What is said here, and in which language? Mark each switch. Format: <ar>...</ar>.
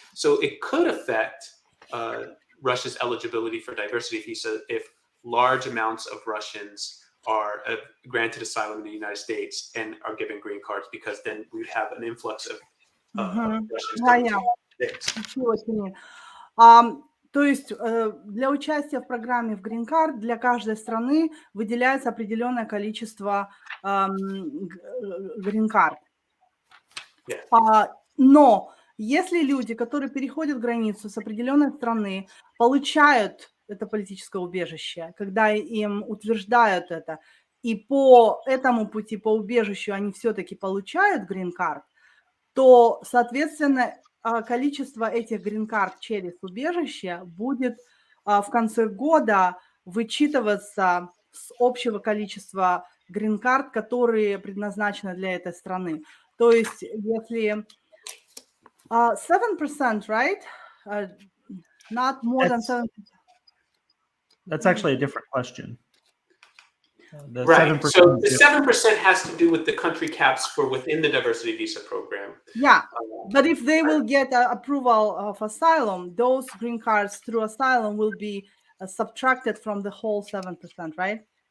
<en>So it could affect Russia's eligibility for diversity visa if large amounts of Russians are granted asylum in the United States and are given green cards, because then we'd have an influx of Russians coming to the United States.</en> <ru>То есть для участия в программе в Green Card для каждой страны выделяется определенное количество Green Card.</ru> <en>Yeah.</en> <ru>Но если люди, которые переходят границу с определенной страны, получают это политическое убежище, когда им утверждают это, и по этому пути, по убежищу они все-таки получают Green Card, то, соответственно, количество этих Green Card через убежище будет в конце года вычитываться с общего количества Green Card, которые предназначены для этой страны. То есть, если 7%,</ru> <en>right? Not more than 7%. That's actually a different question. The Right. 7% So is the 7% has to do with the country caps for within the diversity visa program. Yeah, but if they will get approval of asylum, those green cards through asylum will be subtracted from the whole 7%, right?</en>